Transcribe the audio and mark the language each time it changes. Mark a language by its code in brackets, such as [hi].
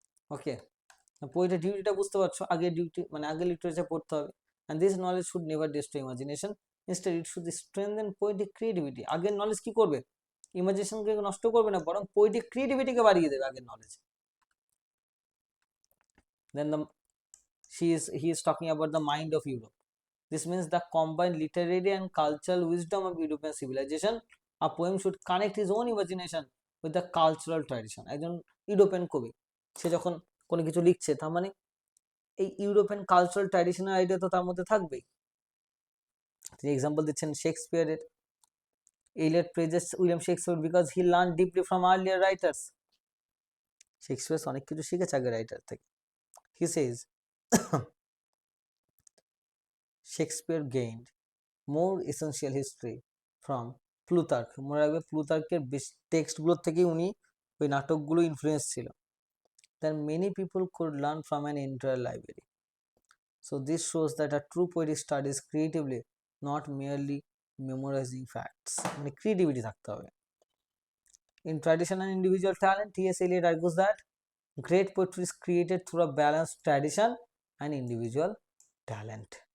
[bn] ওকে, পোয়েটের ডিউটিটা বুঝতে পারছো, আগে ডিউটি মানে আগে লিটারেচার পড়তে হবে। [en] And this knowledge should never destroy imagination, instead it should strengthen poetic creativity. [bn] আগের নলেজ কি করবে, ইমাজিনেশনকে নষ্ট করবে না, বরং পোয়েটিক ক্রিয়েটিভিটিকে বাড়িয়ে দেবে আগের knowledge. [en] Then he is talking about the mind of Europe. This means the combined literary and cultural wisdom of European civilization. A poem should connect his own imagination with the cultural tradition. [bn] একজন European কবি, সে যখন কোনো কিছু লিখছে, তার মানে এই European cultural traditional idea তো তার মধ্যে থাকবেই। তিনি এক্সাম্পল দিচ্ছেন শেক্সপিয়ারের। [en] Eliot praises William Shakespeare because he learn deeply from earlier writers. [bn] Shakespeare অনেক কিছু শিখেছে আগে রাইটার থেকে। [en] He says Shakespeare gained more essential history from Plutarch. [bn] মনে রাখবে, প্লুতার্কের টেক্সটগুলোর থেকেই উনি ওই নাটকগুলো ইনফ্লুয়েন্স ছিল। [en] That many people could learn from an entire library. So this shows that a true poet studies creatively, not merely memorising facts. [bn] মানে ক্রিয়েটিভিটি থাকতে হবে। [en] In tradition and individual talent, T S Eliot argues that great poetry is created through a balanced tradition and individual talent.